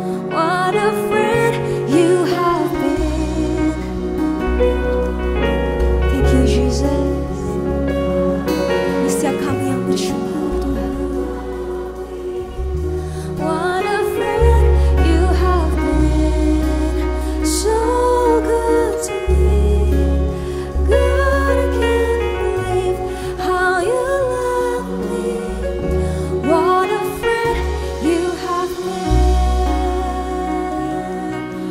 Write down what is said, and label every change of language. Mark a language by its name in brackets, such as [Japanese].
[English] What a friend You have been. Thank You, Jesus. [Indonesian] Setiap kami yang bersyukur, Tuhan. [English] What a friend You have been, so good to me. God, I can't believe how You love me. What a friend You have been.